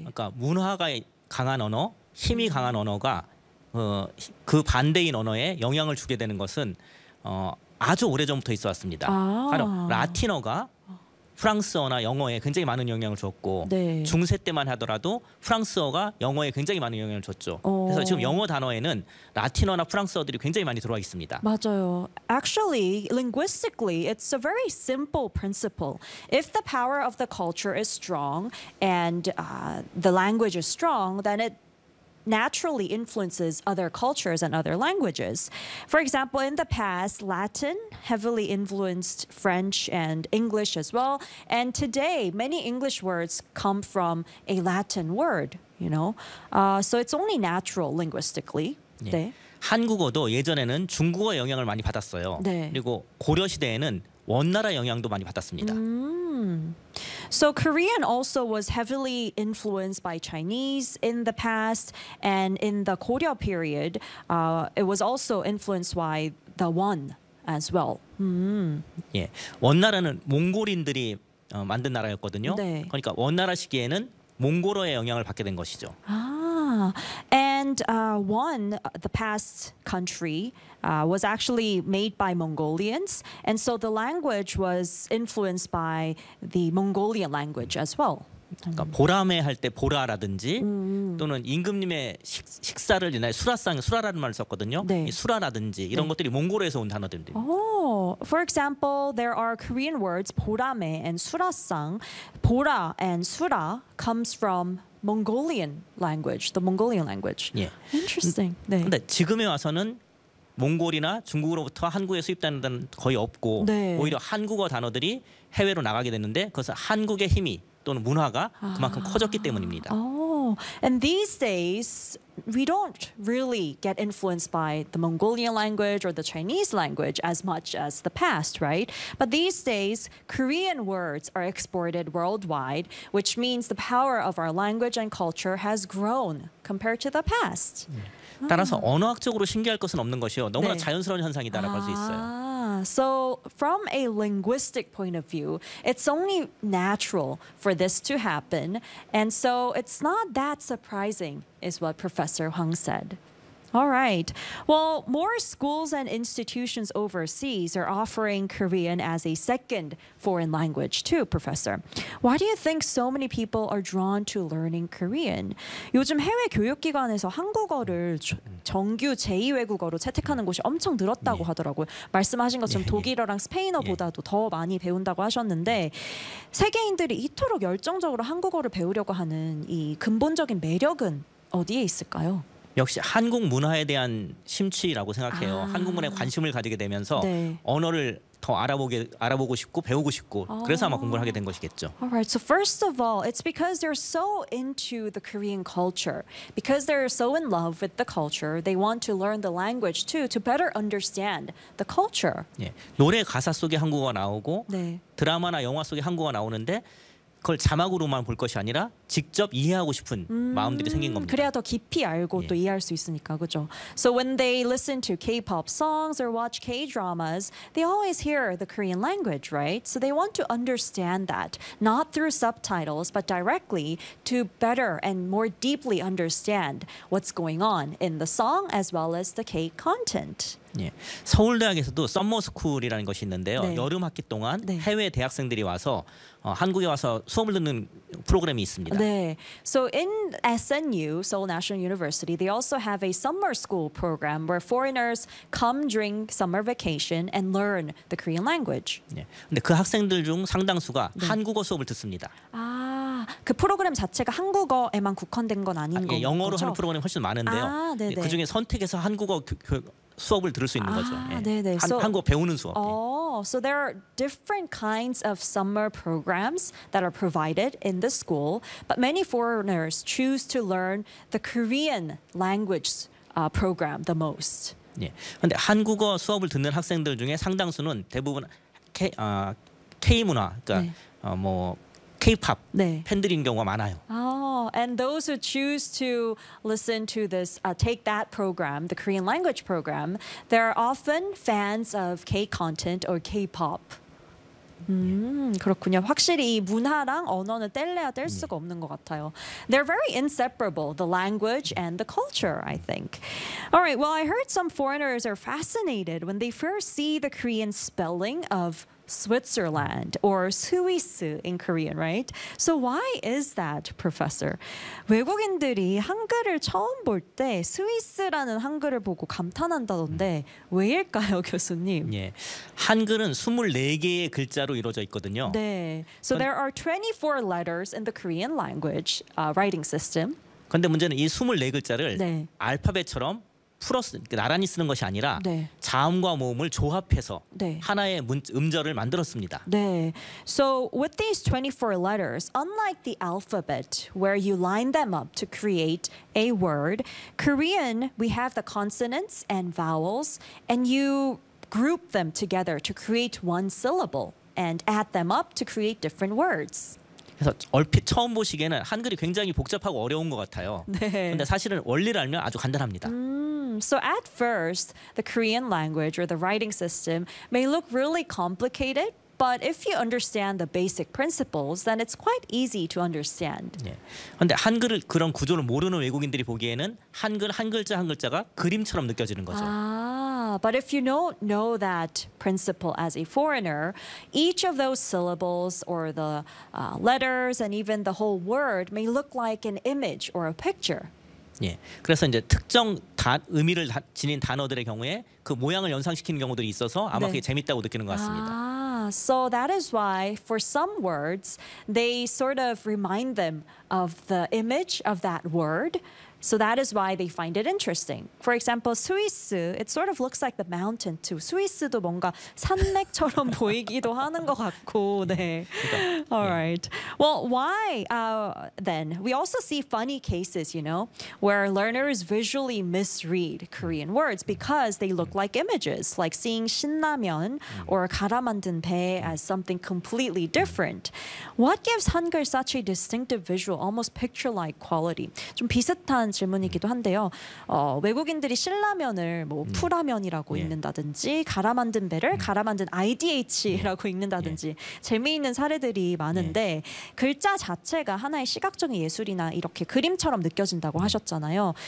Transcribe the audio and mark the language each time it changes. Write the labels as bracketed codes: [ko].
[ko] 그러니까 문화가 강한 언어, 힘이 강한 언어가 그 반대인 언어에 영향을 주게 되는 것은 아주 오래전부터 있어왔습니다. 아. 바로 라틴어가 프랑스어나 영어에 굉장히 많은 영향을 줬고 네. 중세 때만 하더라도 프랑스어가 영어에 굉장히 많은 영향을 줬죠. 그래서 지금 영어 단어에는 라틴어나 프랑스어들이 굉장히 많이 들어와 있습니다. 맞아요. [en] Actually, linguistically, it's a very simple principle. If the power of the culture is strong and the language is strong, then it naturally influences other cultures and other languages. For example, in the past, Latin heavily influenced French and English as well. And today, many English words come from a Latin word, you know. So it's only natural linguistically. [ko] 네. 네. 한국어도 예전에는 중국어 영향을 많이 받았어요. 네. 그리고 고려 시대에는 원나라 영향도 많이 받았습니다. [en] So Korean also was heavily influenced by Chinese in the past, and in the Goryeo period, it was also influenced by the Won as well. Mm. [ko] 예, 원나라는 몽골인들이 만든 나라였거든요. 네. 그러니까 원나라 시기에는 몽골어의 영향을 받게 된 것이죠. [en] And one, the past country, was actually made by Mongolians. And so the language was influenced by the Mongolian language as well. [ko] 그러니까 보람회 할 때 보라라든지 또는 임금님의 식사를 옛날에 수라상 수라라는 말을 썼거든요. 네. 수라라든지 이런 네. 것들이 몽골에서 온 단어들입니다. [en] For example, there are Korean words 보람회 and 수라상. 보라 and 수라 comes from Mongolian language, the Mongolian language. [ko] 예. [en] Interesting. [ko] 네. 근데 지금에 와서는 몽골이나 중국으로부터 한국에 수입되는 단어는 거의 없고 네. 오히려 한국어 단어들이 해외로 나가게 됐는데 그것은 한국의 힘이 또는 문화가 그만큼 커졌기 때문입니다. [en] And these days we don't really get influenced by the Mongolian language or the Chinese language as much as the past, right? But these days Korean words are exported worldwide, which means the power of our language and culture has grown compared to the past. [ko] 따라서 언어학적으로 신기할 것은 없는 것이요. 너무나 네. 자연스러운 현상이다라고 할 수 있어요. [en] So from a linguistic point of view, it's only natural for this to happen. And so it's not that surprising, is what Professor Hwang said. All right. Well, more schools and institutions overseas are offering Korean as a second foreign language too, Professor. Why do you think so many people are drawn to learning Korean? [ko] 요즘 해외 교육기관에서 한국어를 정규 제2외국어로 채택하는 곳이 엄청 늘었다고 하더라고요. 말씀하신 것처럼 독일어랑 스페인어보다도 더 많이 배운다고 하셨는데 세계인들이 이토록 열정적으로 한국어를 배우려고 하는 이 근본적인 매력은 어디에 있을까요? 역시 한국 문화에 대한 심취라고 생각해요. 한국 문화에 관심을 가지게 되면서 네. 언어를 더 알아보고 싶고 배우고 싶고 그래서 아마 공부를 하게 된 것이겠죠. [en] All right. So first of all, it's because they're so into the Korean culture. Because they're so in love with the culture, they want to learn the language too to better understand the culture. [ko] 예. 노래 가사 속에 한국어가 나오고 네. 드라마나 영화 속에 한국어가 나오는데 그걸 자막으로만 볼 것이 아니라 직접 이해하고 싶은 마음들이 생긴 겁니다. 그래야 더 깊이 알고 예. 또 이해할 수 있으니까 그렇죠. [en] So when they listen to K-pop songs or watch K-dramas, they always hear the Korean language, right? So they want to understand that, not through subtitles, but directly to better and more deeply understand what's going on in the song as well as the K-content. [ko] 예. 서울대학에서도 썸머스쿨이라는 것이 있는데요. 네. 여름 학기 동안 네. 해외 대학생들이 와서 한국에 와서 수업을 듣는 프로그램이 있습니다. 네. [en] So in SNU, Seoul National University, they also have a summer school program where foreigners come during summer vacation and learn the Korean language. [ko] 네. 근데 그 학생들 중 상당수가 네. 한국어 수업을 듣습니다. 아, 그 프로그램 자체가 한국어에만 국한된 건 아닌 거죠? 영어로 거죠? 하는 프로그램이 훨씬 많은데요. 아, 네, 네. 그중에 선택해서 한국어 수업을 들을 수 있는 거죠. 네, 네. 한국어 배우는 수업. 어, [en] So there are different kinds of summer programs that are provided in the school, but many foreigners choose to learn the Korean language program the most. [ko] 예. 근데 한국어 수업을 듣는 학생들 중에 상당수는 대부분 K문화, 그러니까 K-pop 네. 팬들인 경우가 많아요. [en] Oh, and those who choose to listen to this, take that program, the Korean language program, they're often fans of K-content or K-pop. [ko] 그렇군요. 확실히 문화랑 언어는 뗄래야 뗄 수가 없는 것 같아요. [en] They're very inseparable, the language and the culture, I think. All right, well, I heard some foreigners are fascinated when they first see the Korean spelling of Switzerland or Suisse in Korean, right? So why is that, Professor? [ko] 외국인들이 한글을 처음 볼 때 스위스라는 한글을 보고 감탄한다던데 왜일까요, 교수님? 예, 한글은 24개의 글자로 이루어져 있거든요. 네. [en] So there are 24 letters in the Korean language writing system. [ko] 근데 문제는 이 24글자를 네. 알파벳처럼 풀어서 나란히 쓰는 것이 아니라 네. 자음과 모음을 조합해서 네. 하나의 음절을 만들었습니다. 네. [en] So with these 24 letters, unlike the alphabet where you line them up to create a word, Korean we have the consonants and vowels and you group them together to create one syllable and add them up to create different words. [ko] 그래서 얼핏 처음 보시기에는 한글이 굉장히 복잡하고 어려운 것 같아요. 그런데 네. 사실은 원리를 알면 아주 간단합니다. [en] So at first, the Korean language or the writing system may look really complicated, but if you understand the basic principles, then it's quite easy to understand. [ko] 그런데 네. 한글을 그런 구조를 모르는 외국인들이 보기에는 한글 한 글자 한 글자가 그림처럼 느껴지는 거죠. 아. [en] But if you don't know that principle as a foreigner, each of those syllables or the letters and even the whole word may look like an image or a picture. [ko] 예, 그래서 이제 특정 의미를 지닌 단어들의 경우에 그 모양을 연상시키는 경우들이 있어서 아마 네. 그게 재밌다고 느끼는 것 같습니다. 아. [en] So that is why for some words, they sort of remind them of the image of that word. So that is why they find it interesting. For example, Suisse, it sort of looks like the mountain too. [ko] Suisse도 뭔가 산맥처럼 보이기도 하는 것 같고, 네. [en] All right. Well, why then? We also see funny cases, you know, where learners visually misread Korean words because they look like images, like seeing 신라면 or 갈아 만든 배 as something completely different. What gives 한글 such a distinctive visual, almost picture-like quality? [ko] 좀 비슷한 질문이기도 한데요. 외국인들이 신라면을 뭐 풀라면이라고 읽는다든지 갈아 만든 배를 갈아 만든 IDH라고 읽는다든지 재미있는 사례들이 많은데 글자 자체가 하나의 시각적인 예술이나 이렇게 그림처럼 느껴진다고 하셨잖아요.